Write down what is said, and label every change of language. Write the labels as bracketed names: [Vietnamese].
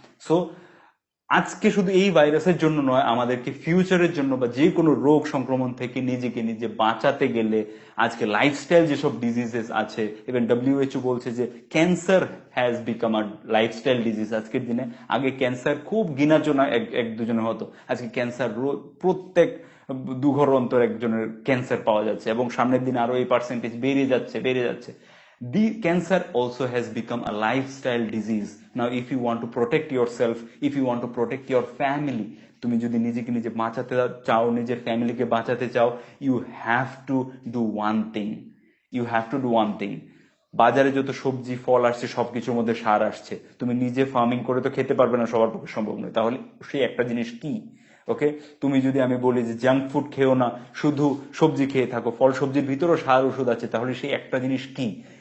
[Bangla] So আজকে শুধু এই ভাইরাসের জন্য নয়, আমাদেরকে ফিউচারের জন্য বা যে কোনো রোগ সংক্রমণ থেকে নিজেকে নিজে বাঁচাতে গেলে আজকে লাইফস্টাইল যেসব ডিজিজেস আছে, ইভেন WHO বলছে যে cancer has become a lifestyle disease আজকের দিনে। আগে ক্যান্সার খুব গিনাজনা এক দুজনে হতো, আজকে ক্যান্সার প্রত্যেক 2 ঘর অন্তর একজনের ক্যান্সার পাওয়া যাচ্ছে, এবং সামনের দিনে আরো এই পার্সেন্টেজ বেড়ে যাচ্ছে। [English] The cancer also has become a lifestyle disease. Now, if you want to protect yourself, if you want to protect your family, তুমি যদি নিজেকে নিজে বাঁচাতে চাও, নিজের ফ্যামিলিকে বাঁচাতে চাও, you have to do one thing. You have to do one thing. [Bangla] বাজারে যত সবজি ফল আসছে সবকিছুর মধ্যে সার আসছে, তুমি নিজে ফার্মিং করে তো খেতে পারবে না, সবার পক্ষে সম্ভব নয়। তাহলে সেই একটা জিনিস কি? ওকে, তুমি যদি আমি বলি যে জাঙ্ক ফুড খেও না, শুধু সবজি খেয়ে থাকো, ফল সবজির ভিতরেও সার ওষুধ আছে, তাহলে সেই একটা জিনিস কি?